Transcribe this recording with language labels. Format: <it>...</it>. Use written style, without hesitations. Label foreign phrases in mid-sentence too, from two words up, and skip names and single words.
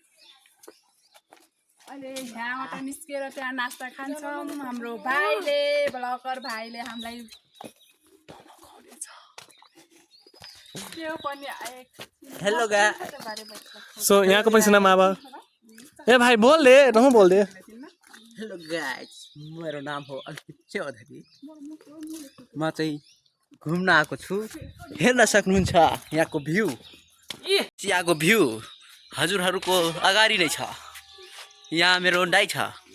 <ne>अहिले यहाँबाट निस्केर त्यहाँ नास्ता खान्छौँ। हाम्रो भाइले ब्लगर भाइले हामीलाई</ne> <en>Hello guys.</en> <ne>सो यहाँको पनि सुनाम अब। ए भाइ बोल दे, तँ बोल दे।</ne> <en>Hello guys,</en> <ne>मेरो नाम हो अल्पित चौधरी। म चाहिँ घुम्न आएको छु। हेर्न सक्नुहुन्छ यहाँको भ्यू, चियाको भ्यू हजुरहरूको अगाडि नै छ। यहाँ मेरो दाइ छ।</ne>